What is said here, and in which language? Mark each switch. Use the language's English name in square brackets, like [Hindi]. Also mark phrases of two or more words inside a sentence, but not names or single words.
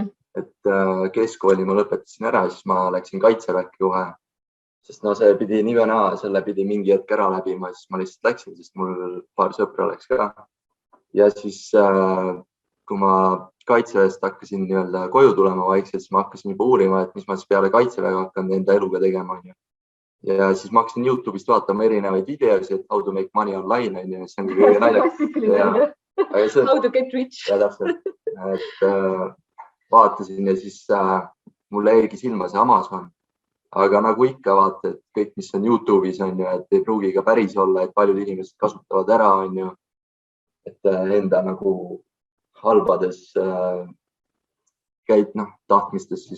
[Estonian] Et keskkooli ma lõpetasin ära, siis ma läksin kaitseväkke kohe, sest no see pidi nii või naa, selle pidi mingi hetk ära läbima, siis ma lihtsalt läksin, sest mul paar sõpra läks ka. Ja siis, kui ma kaitseväest hakkasin nii-öelda koju tulema vaikselt, siis ma hakkasin juba uurima, et mis ma siis peale kaitseväega hakkan enda eluga tegema. Ja siis ma hakkasin YouTube'ist vaatama erinevaid videosid, [English] how to make money online, [Estonian] ja see on kõige naljakas. [English] How to get rich. [Estonian] Ja täpselt, et vaatasin ja siis mulle jäigi silma see Amazon. Aga nagu ikka vaata, et kõik, mis on YouTube'is on ju, et ei pruugi ka päris olla, et paljud inimesed kasutavad ära on ju, et enda nagu halbades käid tahtmistes siis.